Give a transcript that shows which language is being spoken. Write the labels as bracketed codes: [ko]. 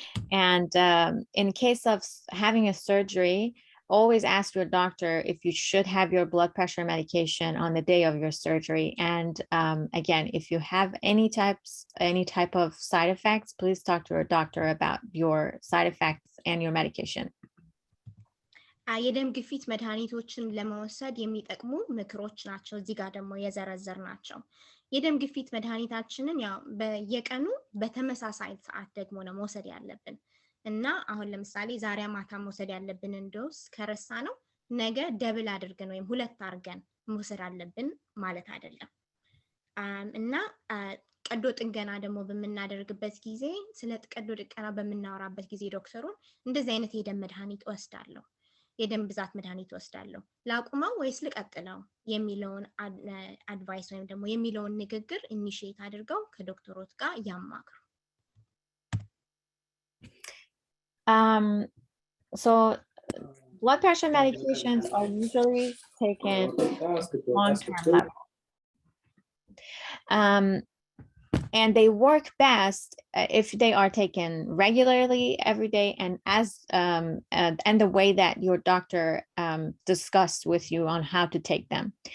[en] And in case of having a surgery, always ask your doctor if you should have your blood pressure medication on the day of your surgery. And again, if you have any type of side effects, please talk to your doctor about your side effects and your medication. [am] የደም ግፊት መድኃኒቶችን ለመውሰድ የሚጠቅሙ ምክሮች ናቸው እዚህ ጋር ደግሞ የዘረዘርናቸው። የደም ግፊት መድኃኒታችንን ያው በየቀኑ በተመሳሳይ ሰዓት ደግሞ ነው መውሰድ ያለብን እና አሁን ለምሳሌ ዛሬ ማታ መውሰድ ያለብንን ዶስ ከረሳ ነው ነገ ደብል አድርገን ወይም ሁለት አድርገን መውሰድ አለብን ማለት አይደለም። እና ቀዶ ጥገና ደግሞ በምናደርግበት ጊዜ ስለ ቀዶ ጥገና በምናወራበት ጊዜ ዶክተሩን እንደዚህ አይነት የደም መድኃኒት ወስዳለሁ፣ የደም ብዛት መድኃኒት ወስዳለሁ፣ ላቁመው ወይስ ልቀጥለው የሚለውን አድቫይስ ወይም ደግሞ የሚለውን ንግግር ኢኒሺየት አድርገው ከዶክተሮች ጋር ያማክሩ። [en] So blood pressure medications are usually taken long-term level. And they work best if they are taken regularly every day and the way that your doctor discussed with you on how to take them.